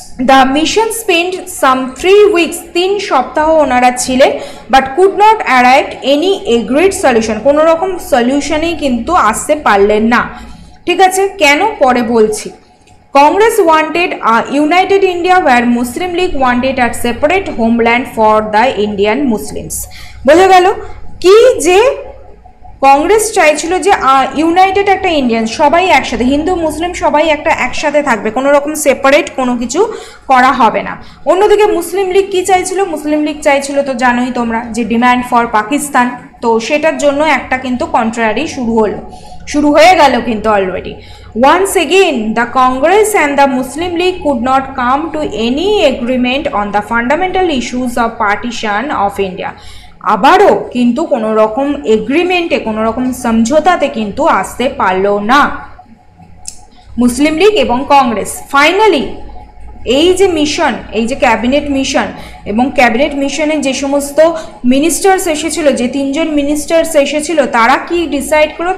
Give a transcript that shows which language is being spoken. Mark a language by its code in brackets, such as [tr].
[en] The mission spent some 3 weeks, [bn] 3 সপ্তাহ ওনারা ছিলেন, [en] but could not arrive any agreed solution, [bn] কোনো রকম সলিউশনেই কিন্তু আসতে পারলেন না। ঠিক আছে, কেন পরে বলছি। [en] Congress wanted a united India where Muslim League wanted a separate homeland for the Indian Muslims। [bn] বোঝা গেল কি যে কংগ্রেস চাইছিল যে ইউনাইটেড একটা ইন্ডিয়ান, সবাই একসাথে, হিন্দু মুসলিম সবাই একটা একসাথে থাকবে, কোনো রকম সেপারেট কোনো কিছু করা হবে না। অন্যদিকে মুসলিম লীগ কি চাইছিল? মুসলিম লীগ চাইছিল তো জানোই তোমরা যে ডিমান্ড ফর পাকিস্তান, তো সেটার জন্য একটা কিন্তু কন্ট্রারি শুরু হয়ে গেল কিন্তু already. [en] Once again, the Congress and the Muslim League could not come to any agreement on the fundamental issues of partition of India। [bn] আবারও কিন্তু কোনো রকম এগ্রিমেন্টে, কোনো রকম সমঝোতাতে কিন্তু আসতে পারলো না মুসলিম লীগ এবং কংগ্রেস। ফাইনালি এই যে মিশন, এই যে ক্যাবিনেট মিশন, এবং ক্যাবিনেট মিশনে যে সমস্ত মিনিস্টার্স এসেছিল, যে 3 জন মিনিস্টার্স এসেছিল, তারা কি ডিসাইড করলো?